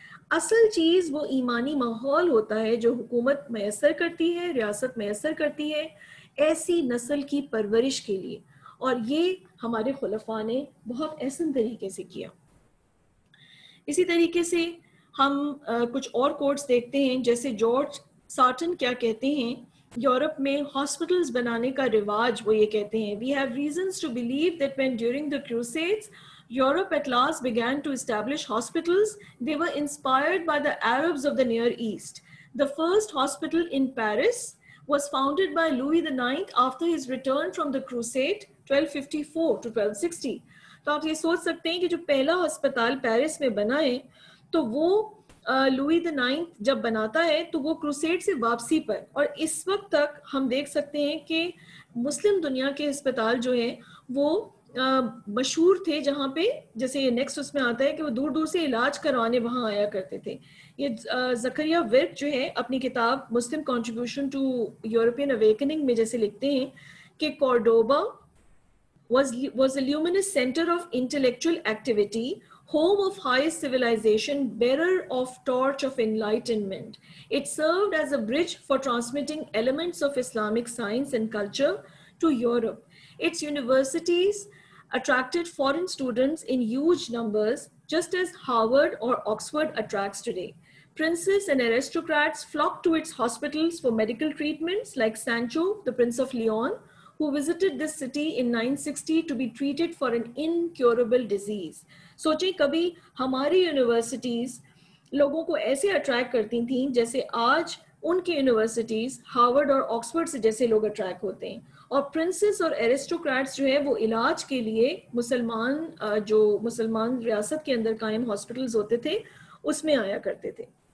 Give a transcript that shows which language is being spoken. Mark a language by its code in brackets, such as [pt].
[ur] اصل چیز وہ ایمانی ماحول ہوتا ہے جو حکومت میسر کرتی ہے، ریاست میسر کرتی ہے ایسی نسل کی پرورش کے لیے، اور یہ ہمارے خلفاء نے بہت احسن طریقے سے کیا. اسی طریقے سے ہم کچھ اور کوٹس دیکھتے ہیں، جیسے جارج سارٹن کیا کہتے ہیں یورپ میں ہاسپٹلز بنانے کا رواج. وہ یہ کہتے ہیں [en] we have reasons to believe that when during the Crusades Europe at last began to establish hospitals, they were inspired by the Arabs of the Near East. The first hospital in Paris was founded by Louis IX after his return from the Crusade 1254 to 1260. [ur] تو آپ یہ سوچ سکتے ہیں کہ جو پہلا ہسپتال پیرس میں بنا ہے تو وہ لوئی دی نائنتھ جب بناتا ہے تو وہ کروسیڈ سے واپسی پر، اور اس وقت تک ہم دیکھ سکتے ہیں کہ مسلم دنیا کے ہسپتال جو ہیں وہ مشہور تھے، جہاں پہ جیسے یہ نیکسٹ اس میں آتا ہے کہ وہ دور دور سے علاج کروانے وہاں آیا کرتے تھے. یہ زکریا ورک جو ہے اپنی کتاب مسلم کنٹریبیوشن ٹو یورپین اویکننگ میں جیسے لکھتے ہیں کہ Cordoba [en] was a luminous center of intellectual activity, home of highest civilization, bearer of torch of enlightenment. It served as a bridge for transmitting elements of Islamic science and culture to Europe. Its universities attracted foreign students in huge numbers, just as Harvard or Oxford attracts today. Princes and aristocrats flocked to its hospitals for medical treatments, like Sancho, the Prince of Leon, who visited this city in 960 to be treated for an incurable disease. [ur] سوچیں کبھی ہماری universities لوگوں کو ایسے attract کرتی تھیں جیسے آج ان کی یونیورسٹیز ہارورڈ اور آکسفورڈ سے جیسے لوگ اٹریکٹ ہوتے ہیں. اور پرنسز اور ایرسٹوکریٹس جو ہے وہ علاج کے لیے مسلمان ریاست کے اندر قائم ہاسپٹلز ہوتے تھے اس میں آیا کرتے تھے.